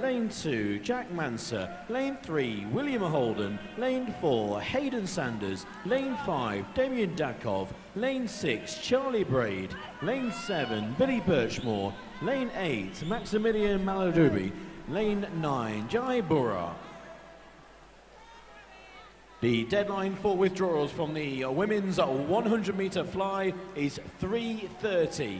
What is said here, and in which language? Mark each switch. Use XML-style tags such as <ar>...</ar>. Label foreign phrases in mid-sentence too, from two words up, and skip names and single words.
<en>Lane 2, Jack Manser. Lane 3, William Holden. Lane 4, Hayden Sanders. Lane 5, Damien Dakov. Lane 6, Charlie Braid. Lane 7, Billy Birchmore. Lane 8, Maximilian Maladubi. Lane 9, Jai Burra. The deadline for withdrawals from the women's 100 metre fly is 3:30.</en>